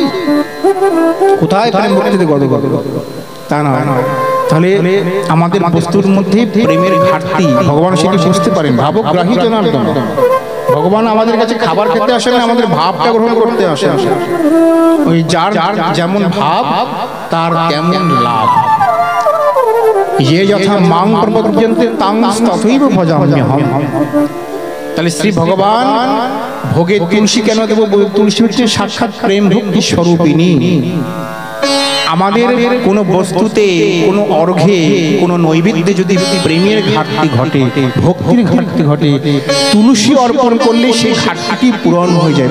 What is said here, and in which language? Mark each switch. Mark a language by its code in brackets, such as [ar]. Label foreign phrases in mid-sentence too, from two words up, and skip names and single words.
[bn] কোথায় প্রেম ভক্তিতে গদগদ? তা নয়। তাহলে আমাদের বস্তুর মধ্যে প্রেমের ঘাটতি, ভগবান সেটি বুঝতে পারেন। ভাবগ্রাহী জনার্দন, ভগবান আমাদের কাছে খাবার খেতে আসেন, আমাদের ভাবটা গ্রহণ করতে আসেন। ওই যার যেমন ভাব তার তেমন লাভ। [sa] ये यथा मां प्रपद्यन्ते तां तथैव भजाम्यहम्। [bn] তাহলে শ্রী ভগবান ভোগে তুলসী কেন দেব? তুলসী হচ্ছে সাক্ষাৎ প্রেম ভক্তি স্বরূপিণী। আমাদের কোন বস্তুতে, কোন অর্ঘ্যে, কোন নৈবেদ্যে যদি প্রেমের ঘাটতি ঘটে, ভক্তির ঘাটতি ঘটে, তুলসী অর্পণ করলে সেই ঘাটতিটি পূরণ হয়ে যায়।